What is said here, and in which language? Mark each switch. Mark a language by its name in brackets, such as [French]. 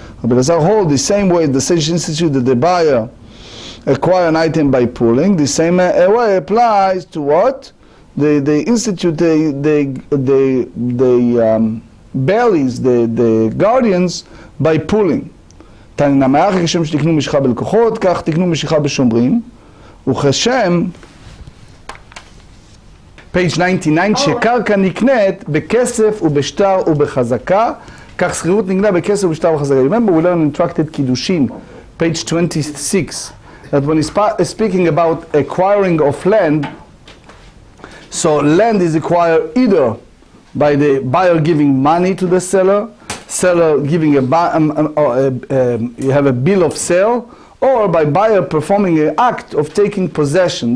[English] Rabbi Lazar hold the same way the Sage Institute that the buyer acquire an item by pulling. The same way applies to what? They institute the bellies, the guardians, by pulling. [Hebrew] תנא מאחר כשם שתקנו משיכה בלקוחות, כך תקנו משיכה בשומרים. וכשם page 99, שקרקע נקנית בכסף ובשטר ובחזקה, כך שכירות נקנה בכסף ובשטר ובחזקה. [English] Remember we learned in Tractate Kiddushin, page 26, that when he's speaking about acquiring of land, so land is acquired either by the buyer giving money to the seller giving you have a bill of sale, or by buyer performing an act of taking possession.